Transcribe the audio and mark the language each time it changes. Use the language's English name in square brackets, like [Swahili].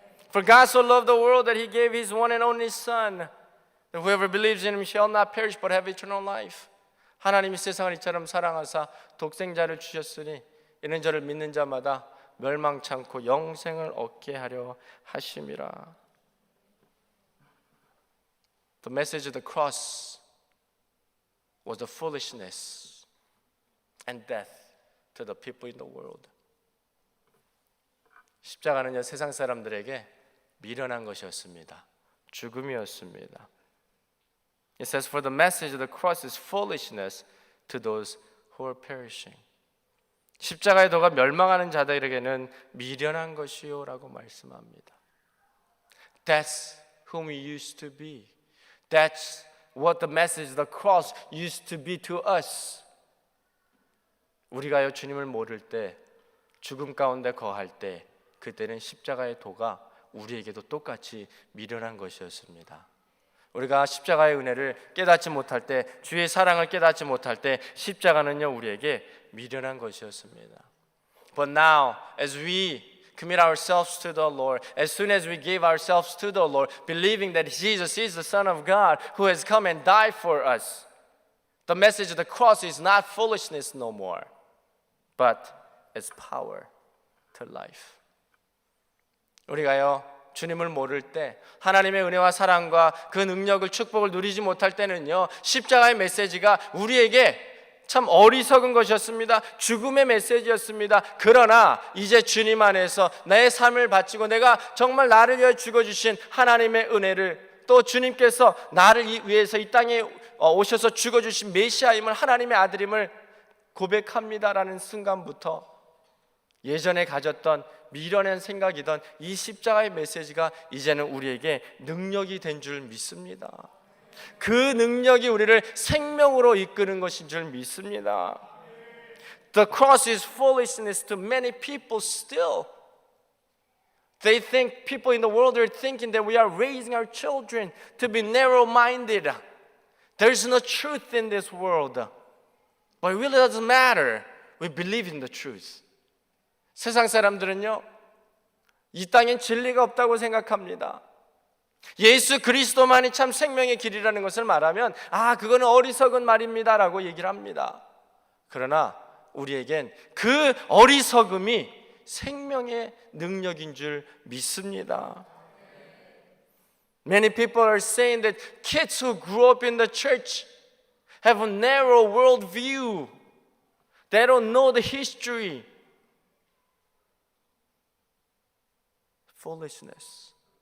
[English] For God so loved the world that He gave His one and only Son, that whoever believes in Him shall not perish but have eternal life. [Korean] 하나님이 세상을 이처럼 사랑하사 독생자를 주셨으니 이는 저를 믿는 자마다 멸망치 않고 영생을 얻게 하려 하심이라. [English] The message of the cross was the foolishness and death to the people in the world. [Korean] 십자가는요, 세상 사람들에게 미련한 것이었습니다. 죽음이었습니다. [English] It says, for the message of the cross is foolishness to those who are perishing. [Korean] 십자가의 도가 멸망하는 자들에게는 미련한 것이요 라고 말씀합니다. [English] That's whom we used to be. That's what the message of the cross used to be to us. [Korean] 우리가요, 주님을 모를 때, 죽음 가운데 거할 때, 그때는 십자가의 도가 우리에게도 똑같이 미련한 것이었습니다. 우리가 십자가의 은혜를 깨닫지 못할 때, 주의 사랑을 깨닫지 못할 때 십자가는요, 우리에게 미련한 것이었습니다. [English] But now, as we commit ourselves to the Lord, as soon as we give ourselves to the Lord, believing that Jesus is the Son of God who has come and died for us, the message of the cross is not foolishness no more, but it's power to life. [Korean] 우리가요, 주님을 모를 때, 하나님의 은혜와 사랑과 그 능력을, 축복을 누리지 못할 때는요, 십자가의 메시지가 우리에게 참 어리석은 것이었습니다. 죽음의 메시지였습니다. 그러나 이제 주님 안에서 내 삶을 바치고 내가 정말 나를 위해 죽어주신 하나님의 은혜를, 또 주님께서 나를 위해서 이 땅에 오셔서 죽어주신 메시아임을, 하나님의 아들임을 고백합니다라는 순간부터 예전에 가졌던 미련한 생각이던 이 십자가의 메시지가 이제는 우리에게 능력이 된 줄 믿습니다. 그 능력이 우리를 생명으로 이끄는 것인 줄 믿습니다. [English] The cross is foolishness to many people still. They think, people in the world are thinking that we are raising our children to be narrow-minded. There's no truth in this world. But it really doesn't matter. We believe in the truth. [Korean] 세상 사람들은요, 이 땅엔 진리가 없다고 생각합니다. 예수 그리스도만이 참 생명의 길이라는 것을 말하면 그거는 어리석은 말입니다라고 얘기를 합니다. 그러나 우리에겐 그 어리석음이 생명의 능력인 줄 믿습니다. [English] Many people are saying that kids who grew up in the church have a narrow world view. They don't know the history. Foolishness.